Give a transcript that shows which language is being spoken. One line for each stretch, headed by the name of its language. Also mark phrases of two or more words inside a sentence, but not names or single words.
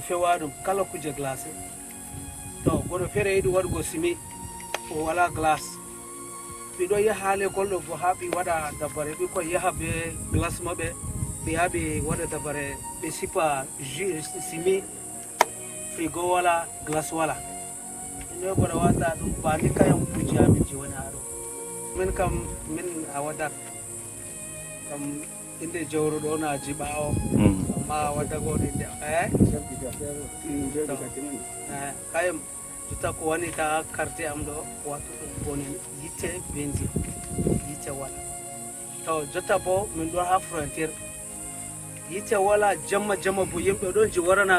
Fula: fewa ɗum kala kuje glacé to goɗo feere yiɗi waɗugo simi o wala glace ɓiɗo yaha l'école ɗo bo ha ɓe waɗa dabare ɓikkon yaha be glace maɓɓe ɓe yaha ɓe waɗa dabare ɓe sipa jus simi frigo wala glace wala ino goɗa wata ɗum bani kayan buji amin je woni ha ɗo min kam min a wadat kam inde jawro ɗo na jiɓa o amma wadagoɗo inde kayum jotta ko woni ta quartier am ɗo watu ɗum boni yitte benzi yitte wala to jotta bo min ɗo ha frontiére yitte wala jamma bo yimɓe ɗon ji warana